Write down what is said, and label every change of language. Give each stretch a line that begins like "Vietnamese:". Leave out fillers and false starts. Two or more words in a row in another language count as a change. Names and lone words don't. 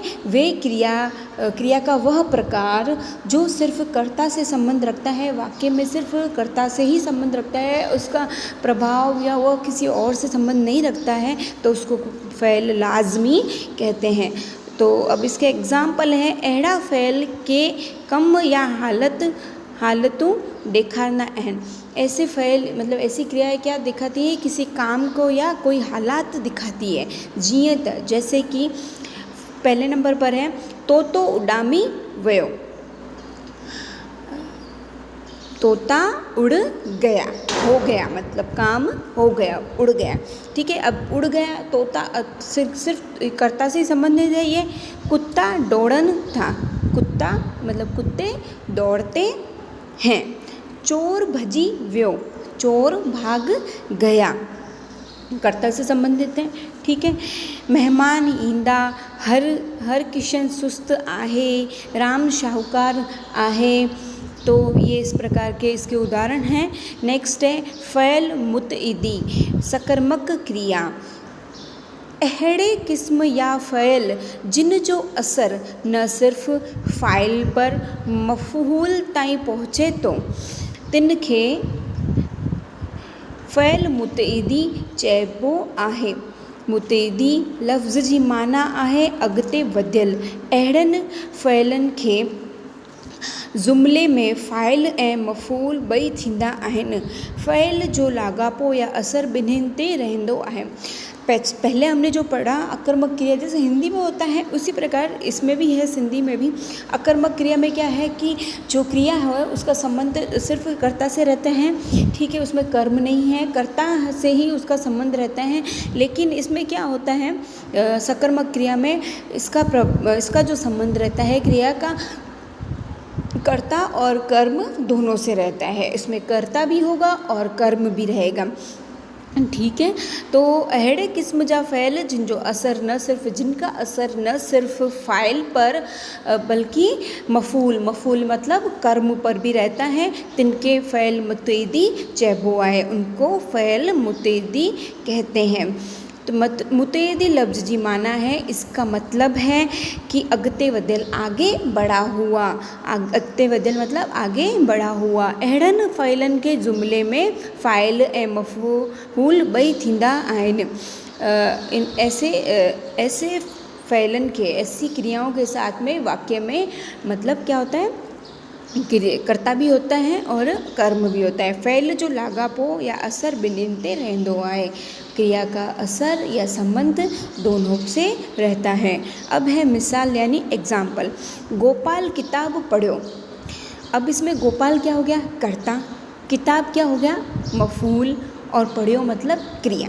Hindi: वे क्रिया का वह प्रकार जो सिर्फ कर्ता से संबंध रखता है, वाक्य में सिर्फ कर्ता से ही संबंध रखता है, उसका प्रभाव या वह किसी और से संबंध नहीं रखता है, तो उसको
Sindhi: फ़ैल लाज़मी
Hindi: कहते हैं। तो अब इसके एग्जाम्पल हैं,
Sindhi: अहिड़ा फ़इल के कम या हालतूं ॾेखारंदा आहिनि।
Hindi: ऐसे फ़इल मतलब ऐसी क्रियाएं क्या दिखाती है, किसी काम को या कोई हालात दिखाती है।
Sindhi: जीअं त
Hindi: जैसे कि पहले नंबर पर है
Sindhi: तोतो उॾामी वियो,
Hindi: तोता उड़ गया, हो गया मतलब काम हो गया, उड़ गया। ठीक है, अब उड़ गया तोता सिर्फ कर्ता से संबंधित है ये।
Sindhi: कुत्ता दौड़न था,
Hindi: कुत्ता मतलब कुत्ते दौड़ते हैं।
Sindhi: चोर भजी वियो,
Hindi: चोर भाग गया, कर्ता से संबंधित है। ठीक है,
Sindhi: मेहमान ईंदा, हर किशन सुस्त आहे, राम शाहूकार आहे।
Hindi: तो ये इस प्रकार के इसके उदाहरण हैं। नेक्स्ट है
Sindhi: फ़इल मुतइदी,
Hindi: सकर्मक क्रिया।
Sindhi: अहिड़े क़िस्म या फ़इल जिन जो असर न सिर्फ़ फ़ाइल पर मफ़हूल ताईं पहुँचे थो, तिन खे फ़इल मुतइदी चइबो आहे। मुतइदी लफ़्ज़ जी माना आहे अॻिते वधियल। अहिड़नि फ़इलनि खे जुमिले में फ़ाइल ऐं मफ़ूल ॿई थींदा आहिनि। फ़इल जो लाॻापो या असर ॿिन्हिनि ते रहंदो आहे।
Hindi: पहले हमने जो पढ़ा आकर्मक क्रिया जैसे हिंदी में होता है उसी प्रकार इसमें भी है, सिंधी में भी। आकर्मक क्रिया में क्या है कि जो क्रिया है उसका संबंध सिर्फ कर्ता से रहते हैं। ठीक है, उसमें कर्म नहीं है, कर्ता से ही उसका संबंध रहता है। लेकिन इसमें क्या होता है, सकर्मक क्रिया में इसका जो संबंध रहता है क्रिया का, कर्ता और कर्म दोनों से रहता है। इसमें कर्ता भी होगा और कर्म भी रहेगा। ठीक है, तो
Sindhi: अहिड़े क़िस्म जा फ़इल
Hindi: जिनका असर न सिर्फ़ फ़ाइल पर बल्कि मफ़ूल मतलब कर्म पर भी रहता है,
Sindhi: तिनके फ़इल मुतइदी चइबो आहे,
Hindi: उनको
Sindhi: फ़इल मुतइदी
Hindi: कहते हैं। तो
Sindhi: मुतइदी लफ़्ज़ जी माना
Hindi: है, इसका मतलब है कि
Sindhi: अॻिते वधियल,
Hindi: आगे बढ़ा हुआ।
Sindhi: अॻिते वधियल
Hindi: मतलब आगे बढ़ा हुआ।
Sindhi: अहिड़नि फ़इलनि के जुमिले में फ़ाइल ऐं मफ़ूल ॿई थींदा आहिनि।
Hindi: ऐसे फ़इलनि के, ऐसी क्रियाओं के साथ में वाक्य में मतलब क्या होता है, कर्ता भी होता है और कर्म भी होता है।
Sindhi: फ़इल जो लाॻापो या असर ॿिन्हिनि ते रहंदो आहे।
Hindi: क्रिया का असर या संबंध दोनों से रहता है। अब है मिसाल यानी एग्जाम्पल।
Sindhi: गोपाल किताब पढ़ो।
Hindi: अब इसमें गोपाल क्या हो गया, कर्ता, किताब क्या हो गया, मफ़ूल, और पढ़ो मतलब क्रिया।